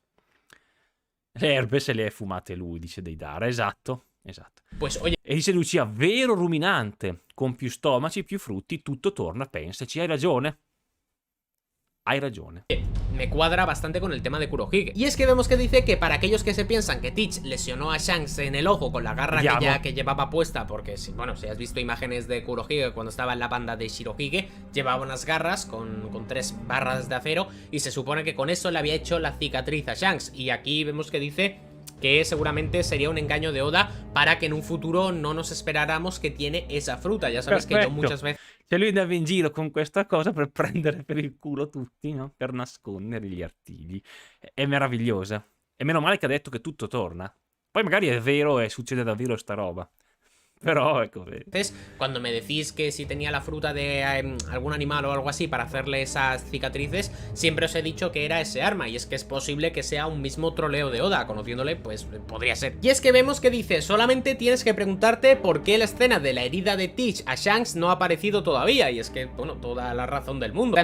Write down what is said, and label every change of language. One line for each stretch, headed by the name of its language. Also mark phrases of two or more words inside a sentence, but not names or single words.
Italian: Le erbe se le è fumate lui, dice Deidara, esatto.
Spanish: Pues, oye...
Italian: E dice Lucia, vero ruminante, con più stomaci, più frutti, tutto torna, pensaci, hai ragione.
Spanish: Me cuadra bastante con el tema de Kurohige. Y es que vemos que dice que para aquellos que se piensan que Teach lesionó a Shanks en el ojo con la garra que llevaba puesta, porque bueno, si has visto imágenes de Kurohige cuando estaba en la banda de Shirohige, llevaba unas garras con 3 barras de acero, y se supone que con eso le había hecho la cicatriz a Shanks. Y aquí vemos que dice que seguramente sería un engaño de Oda para que en un futuro no nos esperáramos que tiene esa fruta. Ya sabes que yo muchas veces...
Italian: Cioè lui andava in giro con questa cosa per prendere per il culo tutti, no? Per nascondere gli artigli. È meravigliosa. E meno male che ha detto che tutto torna. Poi magari è vero e succede davvero sta roba.
Spanish: Pero es como... Entonces, cuando me decís que si tenía la fruta de algún animal o algo así para hacerle esas cicatrices, siempre os he dicho que era ese arma, y es que es posible que sea un mismo troleo de Oda, conociéndole, pues podría ser. Y es que vemos que dice, solamente tienes que preguntarte por qué la escena de la herida de Teach a Shanks no ha aparecido todavía, y es que, bueno, toda la razón del mundo.